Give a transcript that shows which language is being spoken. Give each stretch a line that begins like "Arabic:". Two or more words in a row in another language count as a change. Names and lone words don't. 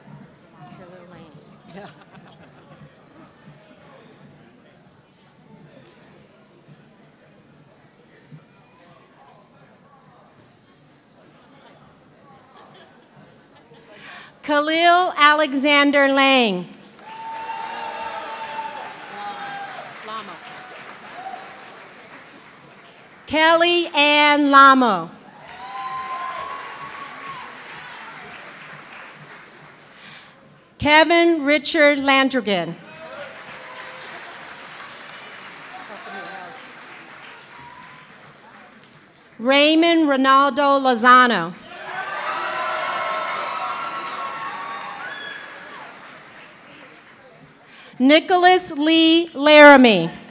English: Killer Lane. Yeah. Khalil Alexander Lang. Llama. Kelly Ann Lamo. Kevin Richard Landrigan. Raymond Ronaldo Lozano. Nicholas Lee Laramie.